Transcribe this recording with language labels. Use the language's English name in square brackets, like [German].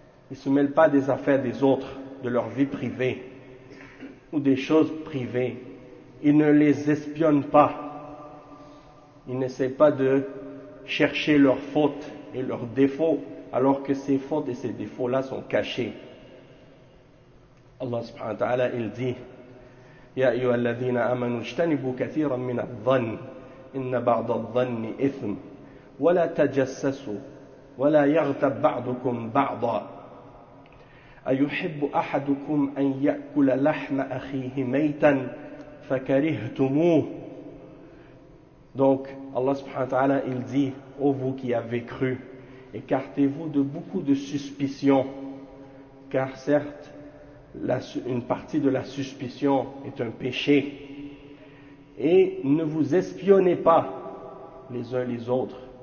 [French] Il ne se mêle pas des affaires des autres, de leur vie privée, ou des choses privées. Il ne les espionne pas. Il n'essaie pas de chercher leurs fautes et leurs défauts, alors que ces fautes et ces défauts-là sont cachés. [Arabic] Allah subhanahu wa ta'ala, [French] il dit, [Arabic] يا أيها الذين آمنوا اجتنبوا كثيرا من الظن إن بعض الظن إثم ولا تجسسوا ولا يغتب بعضكم بعضا أيحب أحدكم أن يأكل لحم أخيه ميتا فكرهتموه. [French] Donc Allah subhanahu wa ta'ala il dit, ô vous qui avez cru, écartez-vous de beaucoup de suspicions, car certes une partie de la suspicion est un péché. Et ne vous espionnez pas les uns les autres.